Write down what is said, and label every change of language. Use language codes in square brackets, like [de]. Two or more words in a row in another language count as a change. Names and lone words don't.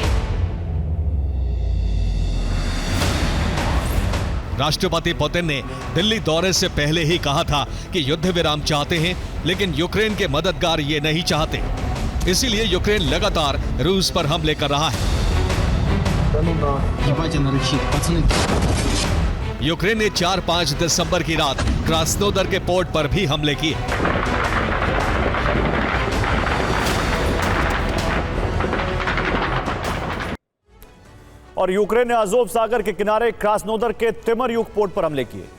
[hi] राष्ट्रपति पुतिन ने दिल्ली दौरे से पहले ही कहा था कि युद्ध विराम चाहते हैं, लेकिन यूक्रेन के मददगार ये नहीं चाहते। इसीलिए यूक्रेन लगातार रूस पर हमले कर रहा है। [ru] Ебать, она рычит, пацаны. [hi] यूक्रेन ने 4-5 दिसंबर की रात क्रास्नोदर के पोर्ट पर भी हमले किए। और यूक्रेन ने अजोव सागर के किनारे क्रास्नोदर के तिमरयुक पोर्ट पर हमले किए।